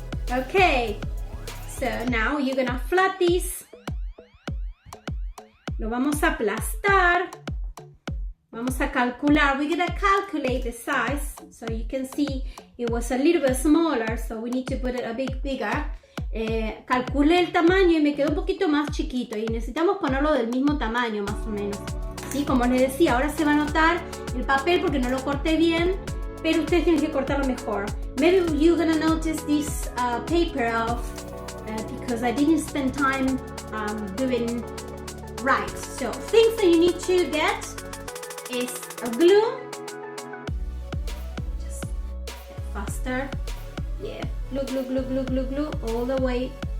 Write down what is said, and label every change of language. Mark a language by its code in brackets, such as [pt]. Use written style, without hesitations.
[en] Okay, so now you're gonna flat this. [es] Lo vamos a aplastar. Vamos a calcular. [en] We're gonna calculate the size, so you can see it was a little bit smaller, so we need to put it a bit bigger. [es] Calculé el tamaño y me quedó un poquito más chiquito y necesitamos ponerlo del mismo tamaño más o menos. ¿Sí? Como les decía, ahora se va a notar el papel porque no lo corté bien, pero ustedes tienen que cortarlo mejor. [en] Maybe you're gonna notice this paper off because I didn't spend time doing right. So things that you need to get is a glue. Just get faster. Yeah, glue all the way.